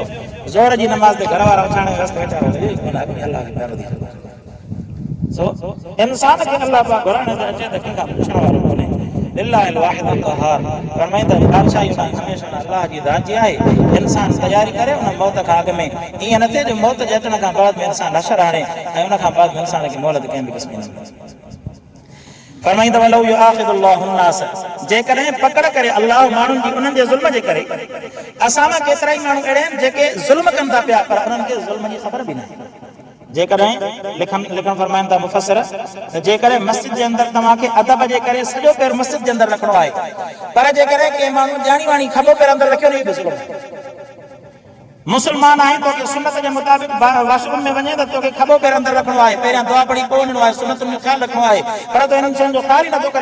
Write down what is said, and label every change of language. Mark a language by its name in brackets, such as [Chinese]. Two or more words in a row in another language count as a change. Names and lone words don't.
[Sindhi] ज़ोर जी नमाज़ ते घर वारा उथाइण जे रस्ते वीचारो अल्लाह खे प्यारो थी इंसान के अल्लाह पाक घुराइण ते अचे त कंहिंखां पुछण वारो कोन्हे। [Arabic] لله الواحد القهار [Sindhi] फरमाईंदा बादशाही हमेशह अल्लाह जी ज़ात जी आहे। इंसान तयारी करे उन मौत खां अॻु में, ईअं न थिए जो मौत जे अचण खां बाद में इंसान नशर हाणे ऐं उन खां बाद में इंसान खे मोहलत कंहिं बि क़िस्म न मिले। [Arabic] फरमाईंदा ولو يؤاخذ الله الناس, [Sindhi] जेकॾहिं पकड़ करे अल्लाह माण्हुनि जी उन्हनि जे ज़ुल्म जे करे। असां मां केतिरा ई माण्हू अहिड़ा आहिनि जेके ज़ुल्म कनि था पिया, पर उन्हनि खे ज़ुल्म जी ख़बर बि न आहे। जेकॾहिं लिखण फरमाइनि था मुफ़स्सिर त जेकॾहिं मस्जिद जे अंदरि तव्हांखे अदब जे करे सॼो पेर मस्जिद जे अंदरि रखणो आहे, पर जेकॾहिं कंहिं माण्हू ॼाणी वाणी खॿो पेर अंदरि रखियो न, मुस्लमान आहीं तोखे सुन्नत जे मुताबिक़ वाशरूम में वञे त तोखे खॿो पेर अंदरि रखणो आहे, पहिरियां दुआ पढ़ी पोइ वञिणो आहे, सुन्नतुनि जो ख़्यालु रखणो आहे, पर तो हिननि शयुनि जो ख़्यालु ई नथो करे।